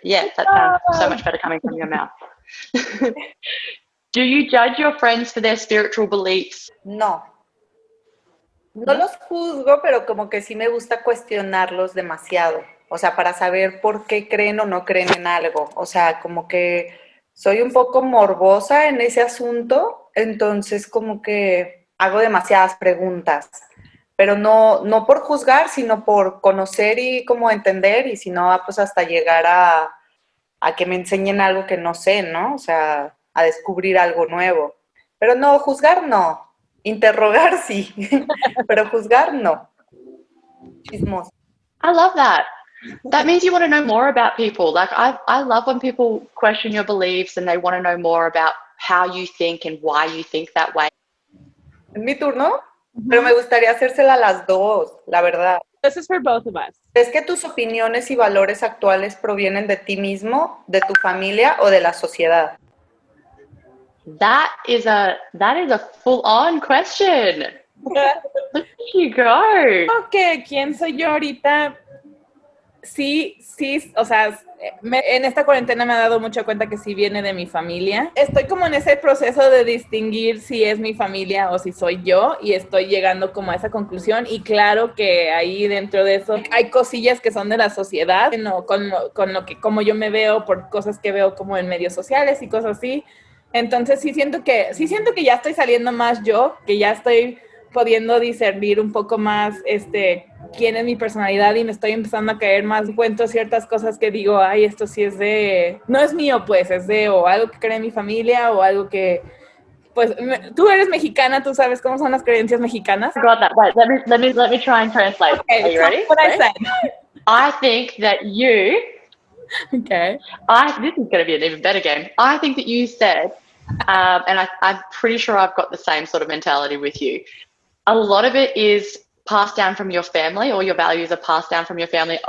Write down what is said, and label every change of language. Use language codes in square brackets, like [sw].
[en] Yeah, that sounds so much better coming from your mouth. Do you judge your friends for their spiritual beliefs? No. [es] No los juzgo, pero como que sí me gusta cuestionarlos demasiado. O sea, para saber por qué creen o no creen en algo. O sea, como que soy un poco morbosa en ese asunto, entonces como que hago demasiadas preguntas. Pero no por juzgar, sino por conocer y como entender, y si no, pues hasta llegar a que me enseñen algo que no sé, ¿no? O sea, a descubrir algo nuevo. Pero no, juzgar no. Interrogar sí, pero juzgar no. Chismoso. [en] I love that. That means you want to know more about people. Like I love when people question your beliefs and they want to know more about how you think and why you think that way. [es] ¿Es mi turno? Pero me gustaría hacérsela a las dos, la verdad. [en] This is for both of us. [es] ¿Es que tus opiniones y valores actuales provienen de ti mismo, de tu familia o de la sociedad? [en] That is a full-on question. Look at you go. [es] Que quién soy yo ahorita, sí, o sea, en esta cuarentena me he dado mucha cuenta que sí viene de mi familia. Estoy como en ese proceso de distinguir si es mi familia o si soy yo y estoy llegando como a esa conclusión y claro que ahí dentro de eso hay cosillas que son de la sociedad, con lo que como yo me veo por cosas que veo como en medios sociales y cosas así. Entonces sí siento que ya estoy saliendo más yo, que ya estoy pudiendo discernir un poco más quién es mi personalidad y me estoy empezando a caer más. Cuento ciertas cosas que digo, ay, esto sí es no es mío, pues, es de o algo que cree mi familia o algo que, pues, tú eres mexicana, tú sabes cómo son las creencias mexicanas. [en] I got that. Wait, let me try and translate. Okay, Are you ready? What I said. I think that you. Okay. This is going to be an even better game. I think that you said, and I'm pretty sure I've got the same sort of mentality with you. A lot of it is passed down from your family, or your values are passed down from your family.